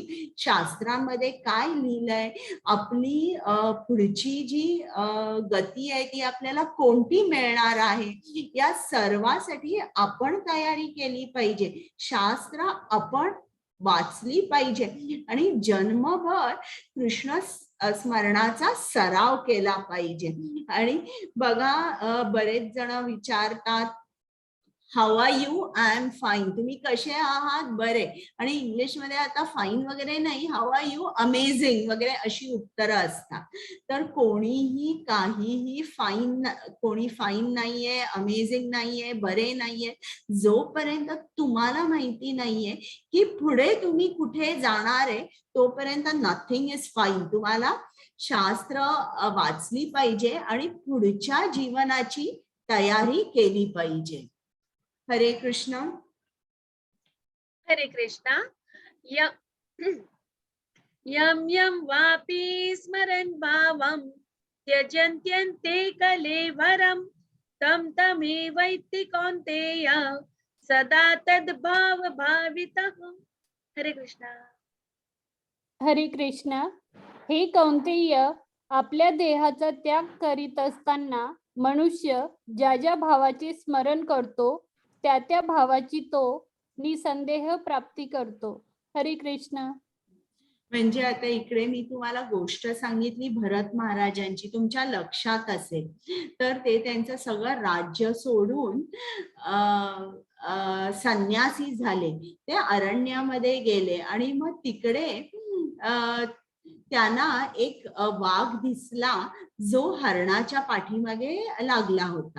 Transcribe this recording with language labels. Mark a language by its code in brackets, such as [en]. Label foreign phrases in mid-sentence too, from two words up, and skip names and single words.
[mr] शास्त्रामध्ये काय लिहिलंय, आपली पुढची जी गती आहे ती आपल्याला कोणती मिळणार आहे, या सर्वासाठी आपण तयारी केली पाहिजे. शास्त्र आपण वाचली पाहिजे आणि जन्मभर कृष्ण स्मरणाचा सराव केला पाहिजे. आणि बघा, बरेच जण विचारतात, [en] How are you? I am fine. [mr] तुम्ही कसे आहात? बरे. आणि इंग्लिशमध्ये आता फाईन वगैरे नाही, [en] How are you? [mr] अमेझिंग वगैरे अशी उत्तरं असतात. तर कोणीही काहीही कोणी फाईन नाहीये, अमेझिंग नाहीये, बरे नाहीये, जोपर्यंत तुम्हाला माहिती नाहीये की पुढे तुम्ही कुठे जाणार आहे, तोपर्यंत [en] nothing is fine. [mr] तुम्हाला शास्त्र वाचली पाहिजे आणि पुढच्या जीवनाची तयारी केली पाहिजे. हरे कृष्ण. हरे कृष्णा. [sa] यम यम वापि स्मरन् भावं त्यजन्त्यन्ते कलेवरं तं तमेवैति कौन्तेय सदा तद्भाव भावितः. [mr] हरे कृष्णा. हरे कृष्ण. हे कौंतेय, आपल्या देहाचा त्याग करीत असताना मनुष्य ज्या ज्या भावाचे स्मरण करतो त्या त्या भावाची तो निसंदेह प्राप्ती करतो. हरे कृष्ण. म्हणजे आता इकडे मी तुम्हाला गोष्ट सांगितली भरत महाराजांची, तुमच्या लक्षात असेल तर ते त्यांचं सगळं राज्य सोडून संन्यासी झाले. ते अरण्यामध्ये गेले आणि मग तिकडे त्यांना एक वाघ दिसला जो हरणाच्या पाठीमागे लागला होता.